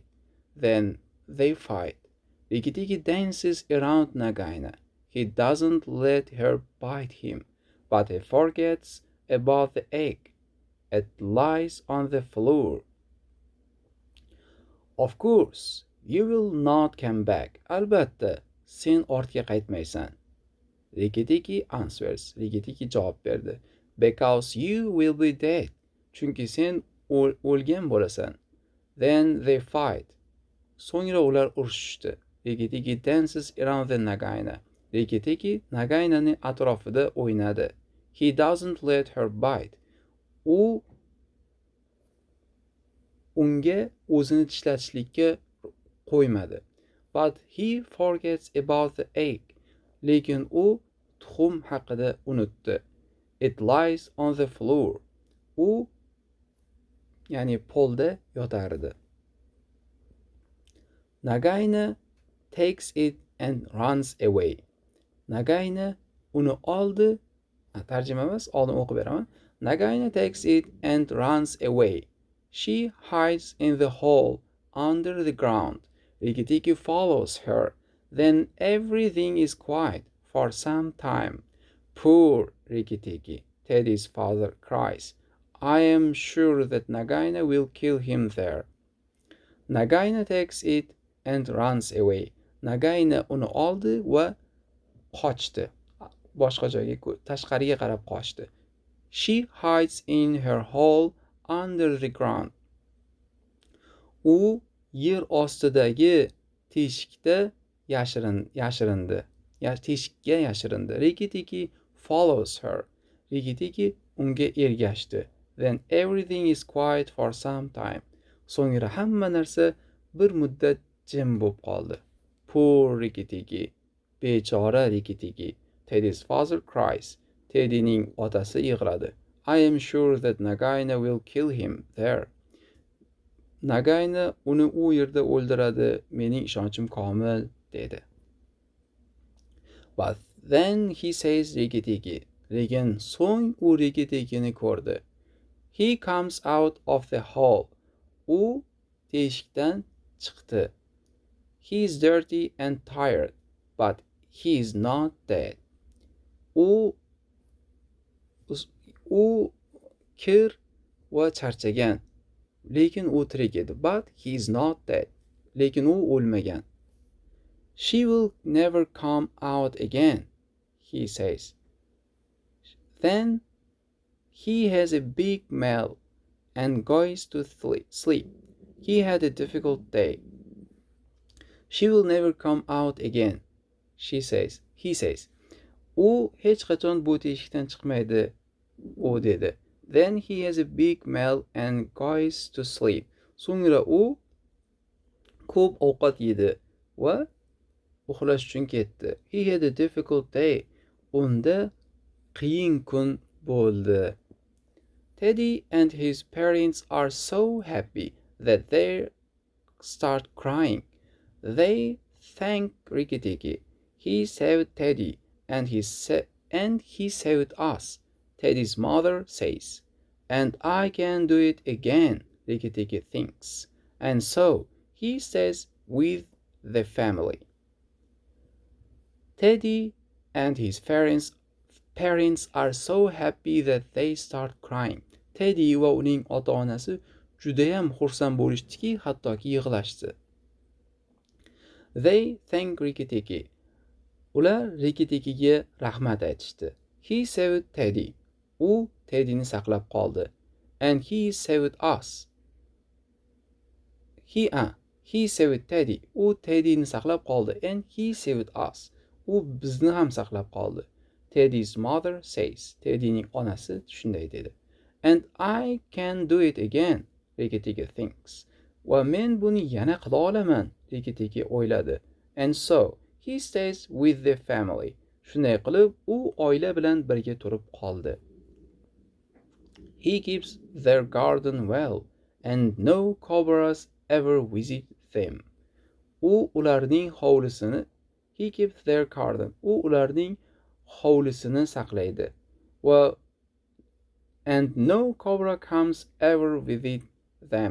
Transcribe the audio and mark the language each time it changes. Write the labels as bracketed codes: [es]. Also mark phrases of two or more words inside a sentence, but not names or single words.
[en] Then they fight. Riki dances around Nagaina. He doesn't let her bite him, but he forgets about the egg. It lies on the floor. Of course, you will not come back. [uz] Albatta, sen ortga qaytmaysan. [en] Riki answers. [uz] Riki javob berdi. [en] Because you will be dead. [uz] Chunki sen o'lgan bo'lasan. [en] Then they fight. [uz] So'ngra ular urushishdi. [en] Riki dances around the Nagaina. [uz] Riki Nagainaning atrofida o'ynadi. [en] He doesn't let her bite. [uz] U unga o'zini tishlatishlikka qo'ymadi. [en] But he forgets about the egg. [uz] Lekin u tuxum haqida unutdi. [en] It lies on the floor. [uz] U ya'ni polda yotardi. [en] Nagaina takes it and runs away. [uz] Nagayna uni oldi. Tarjima emas, oldin o'qib beraman. [en] Nagayna takes it and runs away. She hides in the hole under the ground. Riki Tiki follows her. Then everything is quiet for some time. Poor Riki Tiki, Teddy's father cries. I am sure that Nagaina will kill him there. Nagaina takes it and runs away. [uz] Nagaina uni oldi va qochdi. Boshqa joyga, tashqariga qarab qochdi. [en] She hides in her hole under the ground. [uz] U yer ostidagi teshikda yashirindi. Teshikka yashirindi. [en] Riki Tiki follows her. [uz] Riki Tiki unga ergashdi. [en] Then everything is quiet for some time. [uz] So'ngra hamma narsa bir muddat jim bo'lib qoldi. [en] Poor Riki Tiki. [uz] Bechora Riki Tiki. [en] Teddy's father cries. [uz] Teddyning otasi yig'ladi. [en] I am sure that Nagaina will kill him there. [uz] Nagaina uni u yerda o'ldiradi. Mening ishonchim komil, dedi. [en] But then he says Riki Tiki. [uz] Lekin so'ng u Riki Tikini ko'rdi. [en] He comes out of the hole. [uz] U teshikdan chiqdi. [en] He is dirty and tired, but he is not dead. [uz] U kir va charchagan, lekin u tirik edi. [en] But he is not dead. [uz] Lekin u o'lmagan. [en] She will never come out again, he says. Then he has a big meal and goes to sleep. He had a difficult day. She will never come out again, he says. [uz] U hech qachon bu teshikdan chiqmaydi, u dedi. [en] Then he has a big meal and goes to sleep. [uz] So'ngra u ko'p ovqat yedi va uxlash uchun ketdi. [en] He had a difficult day. [uz] Unda qiyin kun bo'ldi. [en] Teddy and his parents are so happy that they start crying. They thank Riki Tiki. He saved Teddy and he saved us, Teddy's mother says. And I can do it again, Riki Tiki thinks. And so he stays with the family. Teddy and his parents are so happy that they start crying. [uz] Teddy va uning ota-onasi judayam xursand bo'lishdiki, hattoki yig'lashdi. [en] They thank Riki Tiki. [uz] Ular Riki Tikiga rahmat aytishdi. [en] He saved Teddy. [uz] U Teddyni saqlab qoldi. [en] And he saved us. He saved Teddy. [uz] U Teddyni saqlab qoldi. [en] And he saved us. [uz] U bizni ham saqlab qoldi. [en] Teddy's mother says. [uz] Teddyning onasi shunday dedi. [en] And I can do it again, Riki Tiki thinks. [uz] Va men buni yana qila olaman, Riki Tiki o'yladi. [en] And so he stays with the family. [uz] Shunday qilib, u oila bilan birga turib qoldi. [en] He keeps their garden well, and no cobras ever visit them. [uz] U ularning hovlisini, [en] he keeps their garden. [uz] U ularning hovlisini saqlaydi. [en] And no cobra comes ever visit them.